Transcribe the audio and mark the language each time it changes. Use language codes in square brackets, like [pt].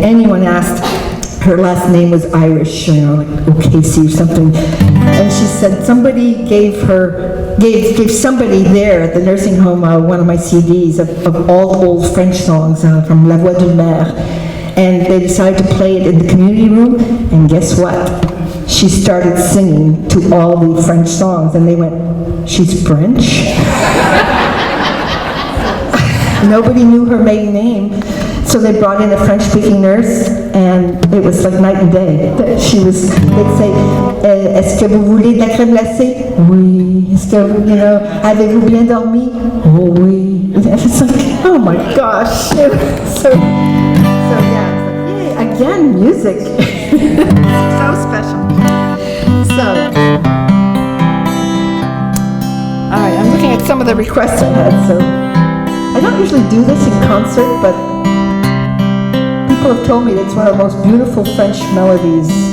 [en] Anyone asked, her last name was Irish, like O'Casey or something, and she said somebody gave somebody there at the nursing home one of my CDs of all old French songs from La Voix de Mer, and they decided to play it in the community room, and guess what? She started singing to all the French songs, and they went, she's French? Nobody knew her maiden name, so they brought in a French-speaking nurse, and it was like night and day. [fr] They'd say, est-ce que vous voulez de la crème glacée? Oui. Est-ce que, avez-vous bien dormi? Oh oui. [en] It's like, oh my gosh. So yeah, it's like, yay, again, music. So special. So, all right, I'm looking at some of the requests I had, so I don't usually do this in concert, but people have told me that it's one of the most beautiful French melodies